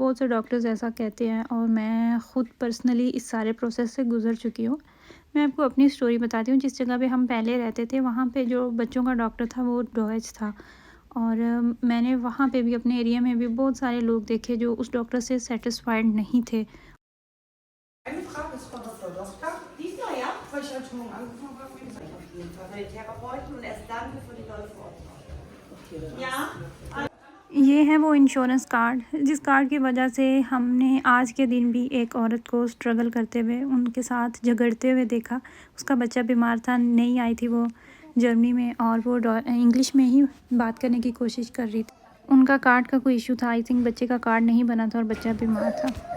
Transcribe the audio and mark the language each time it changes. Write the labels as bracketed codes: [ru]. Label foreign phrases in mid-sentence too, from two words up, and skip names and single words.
[hi] बहुत से डॉक्टर्स ऐसा कहते हैं और मैं ख़ुद पर्सनली इस सारे प्रोसेस से गुज़र चुकी हूँ। मैं आपको अपनी स्टोरी बताती हूँ। जिस जगह पे हम पहले रहते थे वहाँ पे जो बच्चों का डॉक्टर था वो डॉयज था, और मैंने वहाँ पे भी अपने एरिया में भी बहुत सारे लोग देखे जो उस डॉक्टर से सेटिस्फाइड नहीं थे। [de] Eine Frage ist, Frau Dr. Doska. Diesmal ja, weil ich heute Morgen angefangen habe, wie gesagt, auf jeden Fall bei den Therapeuten und erst dann für die Leute vor Ort. Ja? [hi] ये है वो इंश्योरेंस कार्ड, जिस कार्ड की वजह से हमने आज के दिन भी एक औरत को स्ट्रगल करते हुए, उनके साथ झगड़ते हुए देखा। उसका बच्चा बीमार था, नहीं आई थी वो जर्मनी में, और वो इंग्लिश में ही बात करने की कोशिश कर रही थी। उनका कार्ड का कोई इशू था, [en] I think [hi] बच्चे का कार्ड नहीं बना था और बच्चा बीमार था।